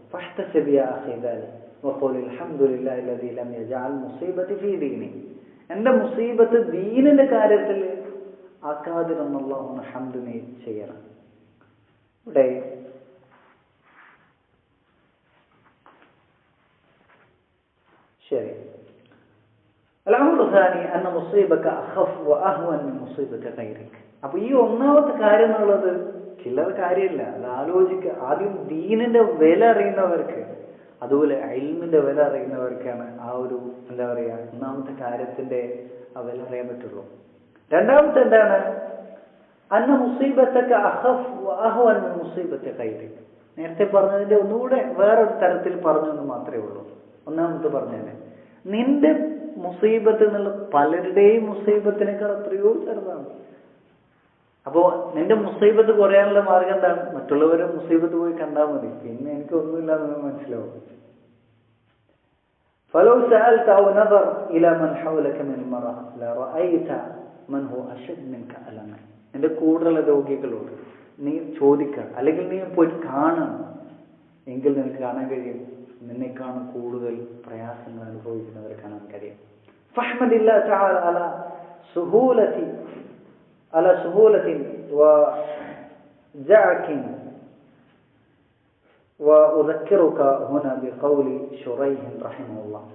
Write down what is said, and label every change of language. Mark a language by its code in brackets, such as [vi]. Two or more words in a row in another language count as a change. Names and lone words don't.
[ar] فاحتسب يا أخي ذلك وقل الحمد لله الذي لم يجعل مصيبتي في ديني. [ml] എന്റെ മുസീബത്ത് ദീനിന്റെ കാര്യത്തിൽ ആക്കാതിരുന്ന അല്ലാഹുവിനെ ഹംദ് ചെയ്യണം. ഇവിടെ ശരി. [ar] الأمر الثاني أن مصيبك أخف وأهون من مصيبة غيرك. [ml] അപ്പൊ ഈ ഒന്നാമത്തെ കാര്യം എന്നുള്ളത് ചില്ലറ കാര്യമില്ല. അത് ആലോചിക്കുക. ആദ്യം ദീനിന്റെ വില അറിയുന്നവർക്ക്, അതുപോലെ ഇൽമിന്റെ വില അറിയുന്നവർക്കാണ് ആ ഒരു എന്താ പറയാ ഒന്നാമത്തെ കാര്യത്തിന്റെ ആ വില അറിയാൻ പറ്റുള്ളൂ. രണ്ടാമത്തെ എന്താണ്, [ar] أن مصيبتك أخف وأهون من مصيبة غيرك. [ml] നേരത്തെ പറഞ്ഞതിന്റെ ഒന്നുകൂടെ വേറൊരു തരത്തിൽ പറഞ്ഞു എന്ന് മാത്രമേ ഉള്ളൂ. ഒന്നാമത്തെ പറഞ്ഞതന്നെ നിന്റെ മുസീബത്ത് എന്നുള്ള പലരുടെയും മുസീബത്തിനേക്കാൾ എത്രയോ ചെറുതാണ്. അപ്പോ നിന്റെ മുസീബത്ത് കുറയാനുള്ള മാർഗം എന്താണ്? മറ്റുള്ളവരെ മുസീബത്ത് പോയി കണ്ടാൽ മതി, പിന്നെ എനിക്ക് ഒന്നുമില്ല എന്ന് മനസ്സിലാവും. [ar] فلو سألت أو نظر إلى من حولك من المرض لرأيت من هو أشد منك ألما. [ml] നിന്റെ കൂടുതലുള്ള രോഗികളോട് നീ ചോദിക്കണം, അല്ലെങ്കിൽ നീ പോയി കാണണം, എങ്കിൽ നിനക്ക് കാണാൻ കഴിയും നിന്നെക്കാളും കൂടുതൽ പ്രയാസങ്ങൾ അനുഭവിക്കുന്നവരെ കാണാൻ കഴിയും. [ar] فاحمد الله تعالى على سهولة وجعك وأذكرك هنا بقول شريح رحمه الله.